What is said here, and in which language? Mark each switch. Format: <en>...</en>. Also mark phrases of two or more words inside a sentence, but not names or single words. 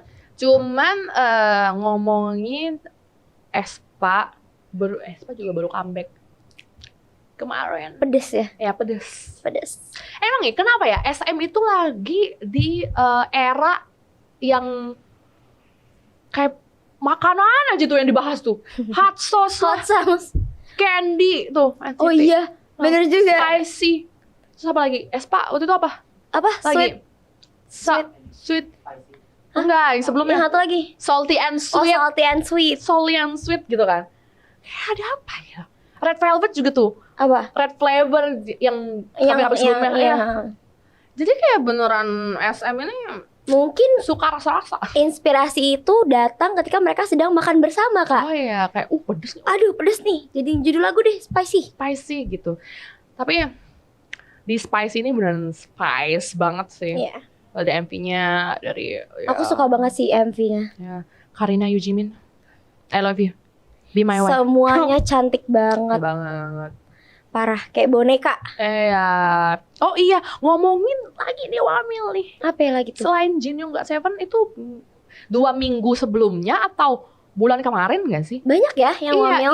<id>Cuman ngomongin aespa juga baru comeback kemarin. Pedes ya, Ya pedes. pedes. Emang ya kenapa ya SM itu lagi di era yang kayak makanan aja tuh yang dibahas tuh.</id> <en>Hot sauce lah, Hot sauce.</en> <id>candy tuh. NCT. Oh iya, bener juga. Spicy. Terus apa lagi? Aespa waktu itu apa? Apa? Lagi. Sweet. Sweet. Enggak, yang sebelumnya. Yang satu lagi.</id> <en>Salty and Oh, sweet. salty and sweet. Salty and sweet</en> <id>gitu kan. Kayak ada apa ya? Red Velvet juga tuh. Apa? Red flavor yang habis sebelumnya. iya. Ya. Jadi kayak beneran SM ini Mungkin suka rasa-rasa. inspirasi itu datang ketika mereka sedang makan bersama, Kak. Oh iya, kayak pedes nih, Aduh, pedes nih. Jadi judul lagu deh, spicy. spicy gitu. Tapi di spicy ini beneran spice banget sih. Iya. Ada MV-nya dari Aku suka banget sih MV-nya.</id> <en>ya, Karina Yujimin. I love you. Be my wife.</en> <id>Semuanya cantik banget. Banget. Parah, kayak boneka. Ya. Oh iya, ngomongin lagi nih Wamil nih. Apa ya lagi tuh? Selain Jin Young Seven itu 2 minggu sebelumnya atau bulan kemarin gak sih? Banyak ya yang wamil.</id>